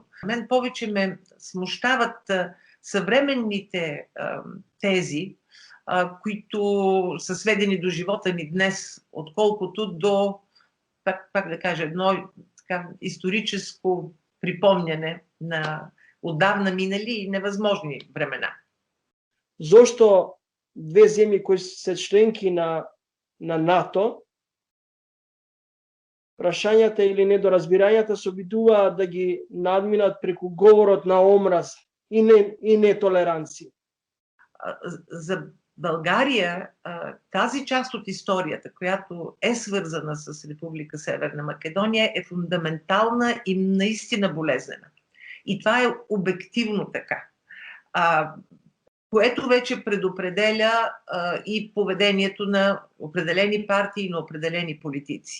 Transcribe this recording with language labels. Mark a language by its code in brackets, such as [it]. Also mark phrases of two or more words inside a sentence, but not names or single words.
[bg] Мен повече ме смущават съвременните тези, които са сведени до живота ни днес, отколкото до, пак да кажа, едно така историческо припомняне на отдавна минали и невъзможни времена. [mk] Зошто две земји кои се членки на НАТО, прашањата или недоразбирањата се обидуваат да ги надминат преку говорот на омраз и нетолеранција. [bg] За България тази част от историята, която е свързана с Република Северна Македония, е фундаментална и наистина болезнена. И това е обективно така. Което вече предопределя и поведението на определени партии и на определени политици.